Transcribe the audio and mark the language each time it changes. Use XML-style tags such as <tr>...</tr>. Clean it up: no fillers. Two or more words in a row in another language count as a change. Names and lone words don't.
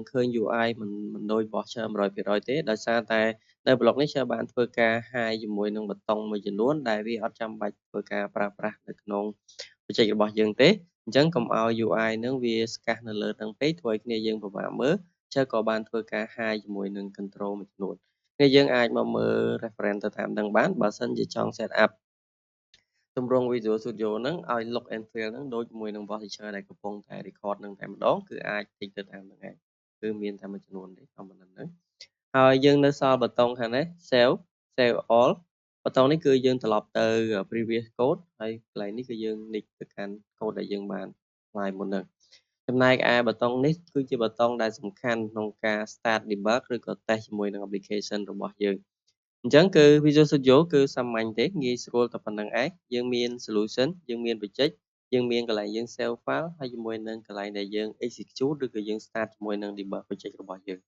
<km>ឃើញ UI មិនដូចរបស់ Share 100% ទេដោយសារតែនៅ block នេះ Share បានធ្វើការ hide ជាមួយនឹងប៊ូតុងមួយចំនួនដែលវាអត់ចាំបាច់ធ្វើការប្រើប្រាស់នៅក្នុង project របស់យើងទេអញ្ចឹងកុំឲ្យ UI នឹងវាស្កាសនៅលើហ្នឹងពេកធ្វើឲ្យ គ្នាយើងពិបាកមើលShareក៏បានធ្វើការ hide ជាមួយនឹង control មួយចំនួនគ្នាយើងអាចមកមើល reference ទៅតាមហ្នឹងបានបើសិនជាចង់</km> <en>set up</en> <km>ទម្រង់ Visual Studio ហ្នឹងឲ្យ look</km> <en>and feel</en> <km>ហ្នឹងដូចជាមួយនឹងរបស់ teacher ដែលកំពុងតែ record ហ្នឹងតែម្ដងគឺអាចតិចទៅតាមហ្នឹងឯងគឺមានតែមួយចំនួនទេតាមប៉ុ ណ្្នឹងហ្នឹងហើយយើងនៅសល់ប៊ូតុងខាងនេះ</km> <en>save all</en> <km>ប៊ូតុងនេះគឺយើងត្រឡប់ទៅ</km> <en>previous code</en> <km>ហើយក ន្លែងនេះគឺយើង nick ទៅកាន់ code ដែលយើងបានផ្លាយមុនហ្នឹងចំណែកឯប៊ូតុងនេះគឺជាប៊ូតុងដែលសំខាន់ក្នុងការ</km> <en>start debug</en> <km>ឬក៏ test ជាមួយនឹង application របស់យើងអញ្ចឹងគឺ Visual Studio គឺសាមញ្ញទេងាយស្រួលតែប៉ុណ្្នឹងឯងយើងមាន solution យើងមាន project យើងមានកន្លែងយើង</km> <en>save file</en> <km>ហើយជាមួយនឹងកន្លែងដែលយើង execute ឬក៏យើង start ជាមួយនឹង</km> <en>debug project</en> <km>របស់យើង</km>